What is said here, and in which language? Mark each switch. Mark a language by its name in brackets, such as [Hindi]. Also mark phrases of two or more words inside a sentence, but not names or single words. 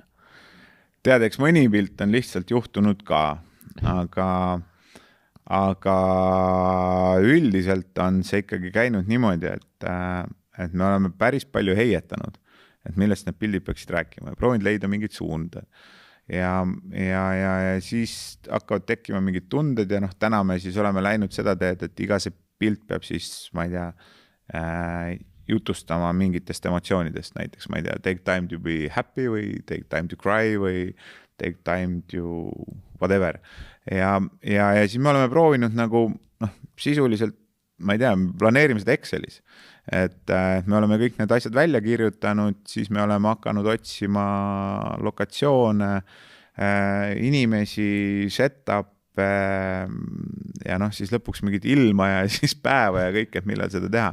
[Estonian] Tead, eks mõni pilt on lihtsalt juhtunud ka, aga üldiselt on see ikkagi käinud niimoodi, et me oleme päris palju heietanud, et millest need pildid peaksid rääkima ja proovinud leida mingid suunde. Ja siis hakkavad tekkima mingid tunded ja täna me siis oleme läinud seda teed, et iga see pilt peab siis, ma ei tea, jutustama mingitest emotsioonidest, näiteks, ma ei tea, [English] take time to be happy või take time to cry või take time to whatever. [Estonian] Ja siis me oleme proovinud nagu, sisuliselt, ma ei tea, planeerime seda Excelis. Et me oleme kõik need asjad välja kirjutanud, siis me oleme hakanud otsima lokatsioone, inimesi, setup ja noh, siis lõpuks mingit ilma ja siis päeva ja kõik, et millal seda teha.